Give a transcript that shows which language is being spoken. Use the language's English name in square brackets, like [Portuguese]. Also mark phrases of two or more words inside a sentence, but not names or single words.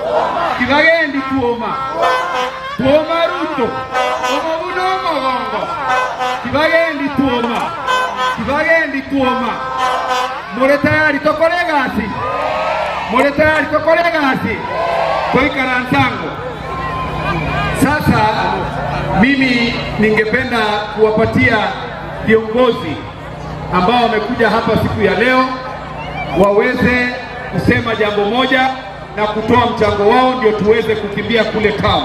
[Gusii] Tuoma Ruto. Omubuno omugongo. Kibagendi tuoma. More tayari tokole gasi. Toikara nsango. [Swahili] Sasa mimi ningependa kuwapatia viongozi ambao wamekuja hapa siku ya leo waweze kusema jambo moja na kutoa mchango wao ndio tuweze kukimbia kule town.